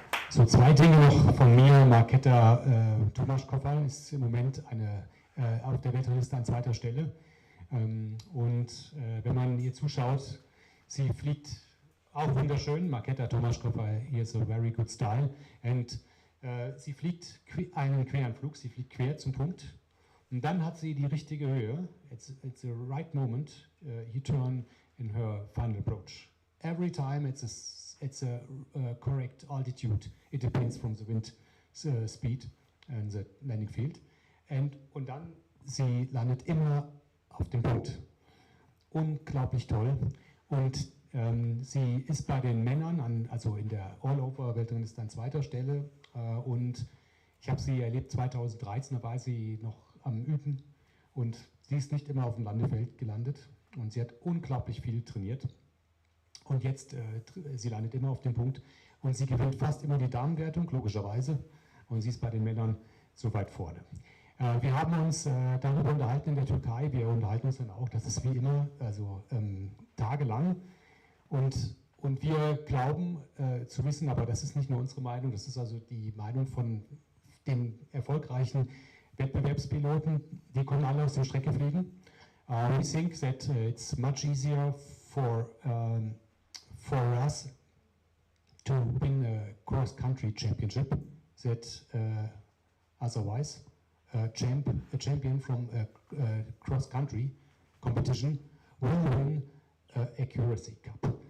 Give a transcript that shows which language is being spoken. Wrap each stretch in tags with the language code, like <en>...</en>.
<de>So, zwei Dinge noch von mir. Markéta Tomášková ist im Moment auf der Weltrangliste an zweiter Stelle. Und wenn man ihr zuschaut, sie fliegt auch wunderschön.</de> <en>Markéta Tomášková, he has a very good style.</en> <de>Und sie fliegt einen Queranflug, sie fliegt quer zum Punkt. Und dann hat sie die richtige Höhe.</de> <en>It's the right moment. You turn in her final approach. Every time it's a correct altitude. It depends from the wind speed and the landing field.</en> <de>Und dann, sie landet immer auf dem Punkt. Unglaublich toll. Und sie ist bei den Männern, also in der All-Over-Weltrangliste an zweiter Stelle. Und ich habe sie erlebt 2013, da war sie noch am Üben. Und sie ist nicht immer auf dem Landefeld gelandet. Und sie hat unglaublich viel trainiert. Und jetzt, sie landet immer auf dem Punkt. Und sie gewinnt fast immer die Damenwertung, logischerweise. Und sie ist bei den Männern so weit vorne. Wir haben uns darüber unterhalten in der Türkei. Wir unterhalten uns dann auch, das ist wie immer, also tagelang. Und wir glauben zu wissen, aber das ist nicht nur unsere Meinung, das ist also die Meinung von den erfolgreichen Wettbewerbspiloten, die können alle aus der Strecke fliegen.</de> <en>We think that it's much easier for us to win a cross-country championship that otherwise. A champion from a cross-country competition will win Accuracy Cup.</en>